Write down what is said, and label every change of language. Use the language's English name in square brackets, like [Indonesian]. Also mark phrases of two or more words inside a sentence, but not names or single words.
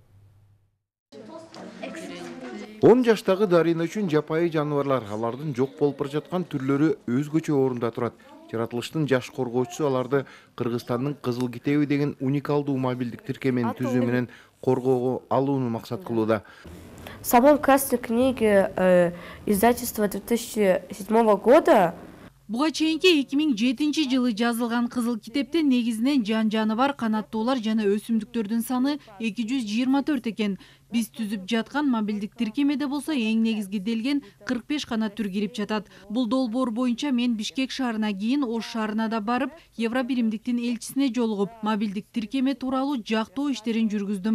[Kyrgyz] 10 жаштагы Дарина үчүн жапайы жаныбарлар алардын жок болуп бара жаткан түрлөрү өзгөчө орунда турат. Жаратылыштын жаш коргоочусу аларды Кыргызстандын кызыл китеби деген уникалдуу мобилдик тиркемени түзүү менен коргоого алууну максат кылууда. [Russian] В самом красной книге издательства 2007 года [Kyrgyz] Буга чейинки 2007 жылы жазылган кызыл китепте негизинен жан-жаныбар, канаттуулар жана өсүмдүктөрдүн саны 224 экен. Биз түзүп жаткан мобилдик тиркемеде болсо эң негизги делген 45 гана түр кирип жатат. Бул долбоор боюнча мен Бишкек шаарына кийин Ош шаарына да барып, Евробиримдиктин элчисине жолугуп, мобилдик тиркеме тууралуу жактоо иштерин жүргүздүм.